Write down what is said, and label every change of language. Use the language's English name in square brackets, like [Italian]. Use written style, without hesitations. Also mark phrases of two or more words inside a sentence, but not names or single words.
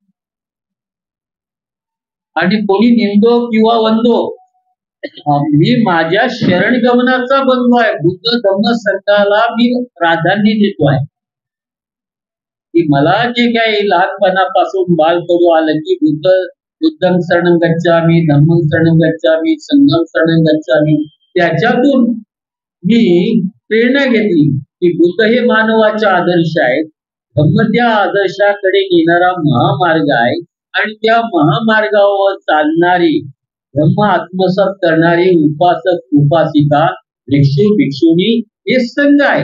[Marathi] आणि कोणी निंदो किंवा वंदो, मी माझ्या शरणगमनाचा बंधू आहे. बुद्ध धम्म संघाला मी प्राधान्य देतो आहे. की मला जे काही लहानपणापासून बाल करू आलं की [Pali] बुद्धं शरणं गच्छामि, धम्मं शरणं गच्छामि, संघं शरणं गच्छामि, [Marathi] त्याच्यातून मी प्रेरणा घेतली की बुद्ध हे मानवाचे आदर्श आहेत. धम्म त्या आदर्शाकडे येणारा महामार्ग आहे आणि त्या महामार्गावर चालणारी धम्म आत्मसात करणारी उपासक उपासिका भिक्षू भिक्षुणी हे संघ आहे.